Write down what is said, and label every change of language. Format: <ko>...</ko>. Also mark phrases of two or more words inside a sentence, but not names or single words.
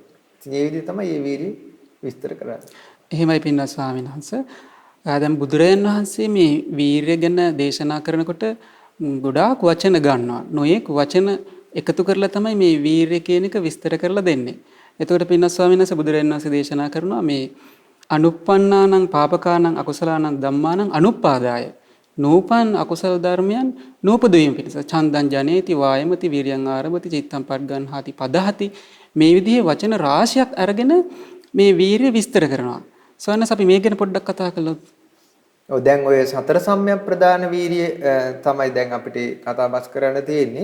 <si>ඉතින් මේ විදිහට තමයි මේ වීරිය විස්තර කරන්නේ. එහෙමයි පින්වත් ස්වාමීන් වහන්සේ. දැන් බුදුරජාන් වහන්සේ මේ වීරිය ගැන දේශනා කරනකොට ගොඩාක් වචන ගන්නවා. නොයෙක් වචන එකතු කරලා තමයි මේ වීරිය කියන එක විස්තර කරලා දෙන්නේ. එතකොට පින්වත් ස්වාමීන් වහන්සේ බුදුරජාන් වහන්සේ දේශනා කරනවා මේ</si> <pi>අනුප්පන්නානං පාපකානං අකුසලානං ධම්මානං අනුප්පාදාය.</pi> <si>නූපන් අකුසල ධර්මයන් නූපදවීම පිණිස</si> <pi>චන්දං ජනේති වායමති විරියං ආරභති චිත්තං පග්ගන්හාති පදහති</pi> <si>මේ විදිහේ වචන රාශියක් අරගෙන මේ වීරිය විස්තර කරනවා. සවනස් අපි මේ ගැන පොඩ්ඩක් කතා කළොත්. ඔව් දැන් ඔය සතර සම්‍යක් ප්‍රදාන වීරිය තමයි දැන් අපිට කතා බස් කරන්න තියෙන්නේ.</si>